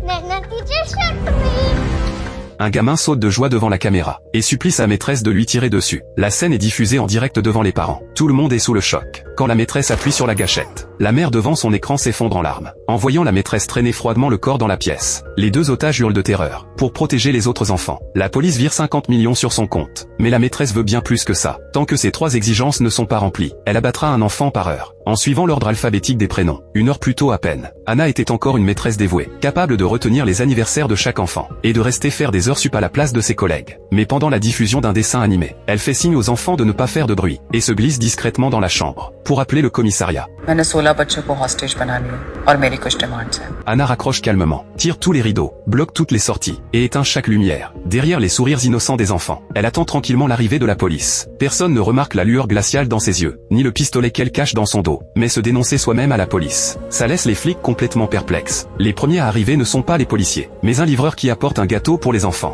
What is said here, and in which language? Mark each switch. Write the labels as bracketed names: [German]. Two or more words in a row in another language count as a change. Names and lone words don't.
[English] Anna teacher shot me. [French] Un gamin saute de joie devant la caméra et supplie sa maîtresse de lui tirer dessus. La scène est diffusée en direct devant les parents. Tout le monde est sous le choc. Quand la maîtresse appuie sur la gâchette, la mère devant son écran s'effondre en larmes. En voyant la maîtresse traîner froidement le corps dans la pièce, les deux otages hurlent de terreur. Pour protéger les autres enfants, la police vire 50 millions sur son compte. Mais la maîtresse veut bien plus que ça. Tant que ces trois exigences ne sont pas remplies, elle abattra un enfant par heure, en suivant l'ordre alphabétique des prénoms. Une heure plus tôt à peine, Anna était encore une maîtresse dévouée, capable de retenir les anniversaires de chaque enfant, et de rester faire des heures sup à la place de ses collègues. Mais pendant la diffusion d'un dessin animé, elle fait signe aux enfants de ne pas faire de bruit, et se glisse discrètement dans la chambre, pour appeler le commissariat. [Hindi] मैंने 16 बच्चों को hostage बना लिया और मेरी कुछ demands हैं. [French] Anna raccroche calmement, tire tous les rideaux, bloque toutes les sorties, et éteint chaque lumière. Derrière les sourires innocents des enfants, elle attend tranquillement l'arrivée de la police. Personne ne remarque la lueur glaciale dans ses yeux, ni le pistolet qu'elle cache dans son dos, mais se dénoncer soi-même à la police. Ça laisse les flics complètement perplexes. Les premiers à arriver ne sont pas les policiers, mais un livreur qui apporte un gâteau pour les enfants.